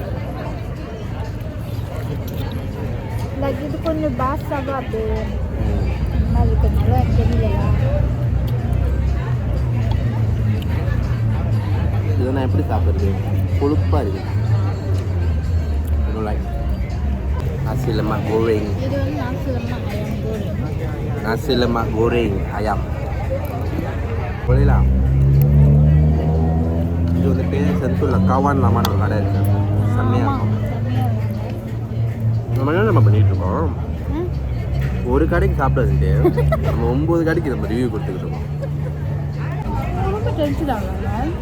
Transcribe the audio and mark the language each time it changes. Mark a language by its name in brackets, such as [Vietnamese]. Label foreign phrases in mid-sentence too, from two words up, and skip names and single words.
[Tamil] லைக் இது கொஞ்சம் பாஸ்டாக அப்படியே மாதிரி இருக்கிறதுனால எனக்கு தெரியலையா. இதை நான் எப்படி சாப்பிட்றது? கொழுப்பாக இருக்குது. லைக் [Malay] nasi lemak goreng. [Tamil] இது வந்து [Malay] Nasi lemak goreng ayam. Boleh lah. [Tamil] இது வந்துட்டு செந்தூரில் காவான் லாமான்னு ஒரு கடை இருக்குது. செம்மையாக இருக்கும். நம்ம என்ன நம்ம பண்ணிகிட்ருக்கோம், ஒரு கடைக்கு சாப்பிடாதுன்ட்டு நம்ம 9 கடைக்கு நம்ம ரிவ்யூ கொடுத்துக்கிட்டு இருக்கோம். ரொம்ப டென்ஷன் ஆகல.